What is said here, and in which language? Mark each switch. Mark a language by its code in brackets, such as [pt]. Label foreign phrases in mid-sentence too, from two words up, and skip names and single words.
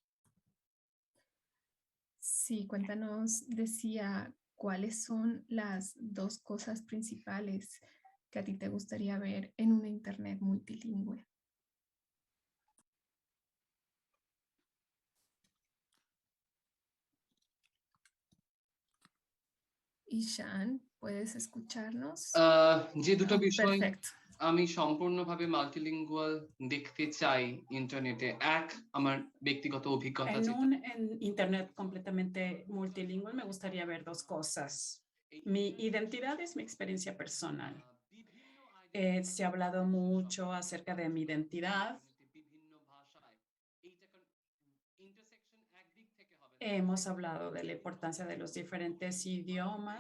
[es] Sí, cuéntanos, decía, ¿cuáles son las dos cosas principales que a ti te gustaría ver en una Internet multilingüe? Ishan, ¿puedes escucharnos? [bn] যে দুটো বিষয় [es] Perfecto. [bn] আমি সম্পূর্ণভাবে মাল্টিলিঙ্গুয়াল দেখতে চাই ইন্টারনেটে, এক আমার ব্যক্তিগত অভিজ্ঞতা [es] En [bn] যেটা [es] un Internet completamente multilingüe me gustaría ver dos cosas. Mi identidad es mi experiencia personal. Se ha hablado mucho acerca de mi identidad. Hemos hablado de la importancia de los diferentes idiomas.